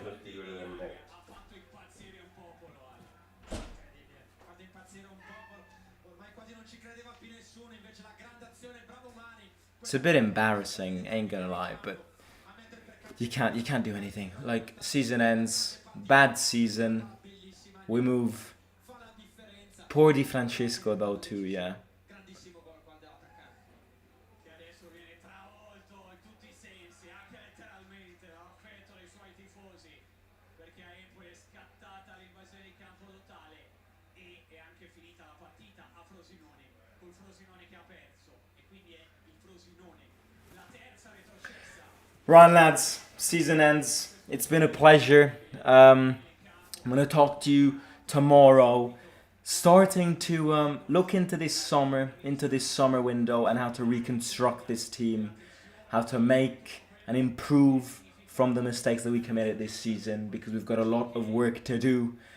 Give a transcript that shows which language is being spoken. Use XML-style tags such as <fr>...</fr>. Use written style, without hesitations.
<it>ha fatto impazzire un popolo. Incredibile. Quando impazzire un popolo, ormai quasi non ci credeva più nessuno, invece la grande azione, bravo Mani.</it> <en>It's a bit embarrassing, ain't gonna lie, but you can't do anything. Like, season ends, bad season. We move.</en> <it>Fa la differenza.</it> <en>Poor Di Francesco though too, yeah.</en> <it>Grandissimo gol qua dell'attaccante. Che adesso viene travolto in tutti i sensi, anche letteralmente, dall'affetto dei suoi tifosi, perché a Empoli è scattata l'invasione di campo totale e è anche finita la partita a Frosinone, col Frosinone che ha perso, e quindi è il Frosinone, la terza retrocessa.</it> <en>Right, lads, season ends. It's been a pleasure. I'm gonna talk to you tomorrow, starting to look into this summer window, and how to reconstruct this team, how to make and improve from the mistakes that we committed this season, because we've got a lot of work to do.</en>